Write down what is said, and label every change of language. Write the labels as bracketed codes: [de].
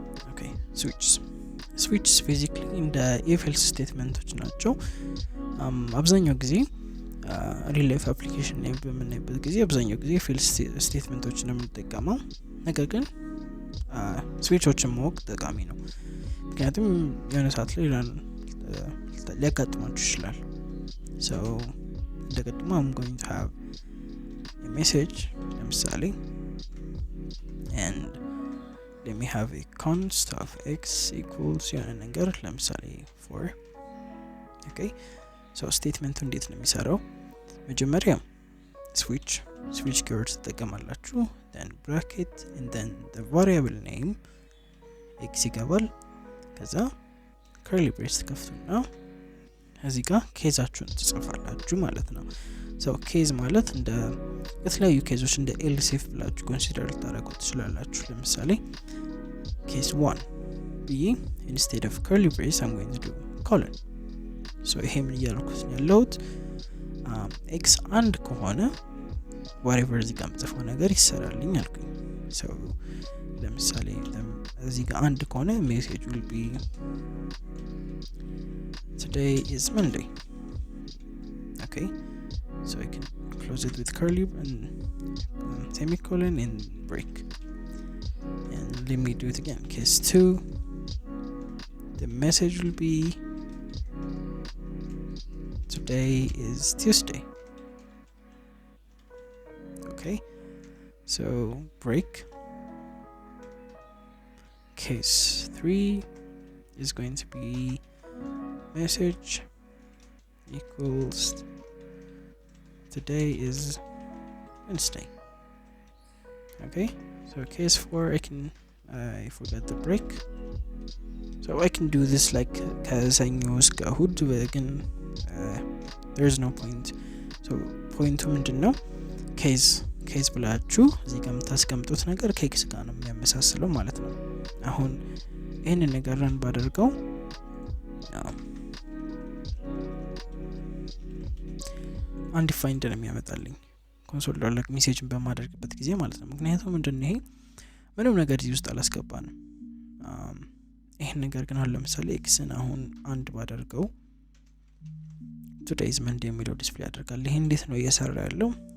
[am] ኦኬ ስዊችስ ቤዚክሊ እንደ ኢፍ ኤልስ ስቴትመንቶች ናቸው። አብዛኛው ጊዜ ሪል ላይፍ አፕሊኬሽን ላይ በምናይበት ጊዜ አብዛኛው ጊዜ ኢፍ ኤልስ ስቴትመንቶችን ነው የምንጠቀመው። ነገር ግን ስዊቾችን ማወቅ ጠቃሚ ነው፣ ምክንያቱም የሆነ ሰዓት ላይ ሊያጋጥማችሁ ይችላል። so እንደቀድሞ [en] I'm going to have a message [am] ለምሳሌ [en] and let me have a const of x equals [am] የሆነ ነገር ለምሳሌ [en] 4 okay so [am] ስቴትመንቱ እንዴት ነው የሚሰራው? መጀመሪያ switch keyword ትጠቀማላችሁ, [en] then bracket and then the variable name x [am] ይገባል። ከዛ curly brace ከፍቱና እዚህ ጋር ኬዛችሁን ትጽፋላችሁ ማለት ነው። so ኬዝ ማለት እንደ የተለያዩ ኬዞች እንደ else if ብላችሁ ኮንሲደር ልታደርጉት ትችላላችሁ። ለምሳሌ case 1 ብዬ [en] instead of curly brace I'm going to do colon. [am] so ይሄ ምን እያልኩት ነው ያለሁት? x አንድ ከሆነ whatever እዚህ ጋር የምጽፈው ነገር ይሰራልኝ አልኩኝ። so ለምሳሌ እዚህ ጋር አንድ ከሆነ [en] message will be today is Monday. Okay, so I can close it with curly and semicolon and break. And let me do it again. Case 2, the message will be today is Tuesday. Okay, so break. Case 3 is going to be message equals today is Wednesday. Okay, so case 4 I forgot the break, so I can do this like [am] ከሰኞ እስከ እሁድ ግን [en] there's no point. [am] so ፖይንቱ ምንድነው? ኬዝ ብላችሁ እዚህ ጋር የምታስቀምጡት ነገር ከኤክስ ጋር ነው የሚያመሳስለው ማለት ነው። አሁን ይሄንን ነገር ረን ባደርገው undefined ነው የሚያመጣልኝ ኮንሶል ሎግ ሜሴጅን በማድረግበት ጊዜ ማለት ነው። ምክንያቱም ምንድነው ይሄ ምንም ነገር እዚህ ውስጥ አላስገባንም። ይሄን ነገር ግን አሁን ለምሳሌ ኤክስን አሁን አንድ ባደርገው [en] today is Monday [am] የሚለው ዲስፕሌይ ያደርጋል። ይሄ እንዴት ነው እየሰራ ያለው?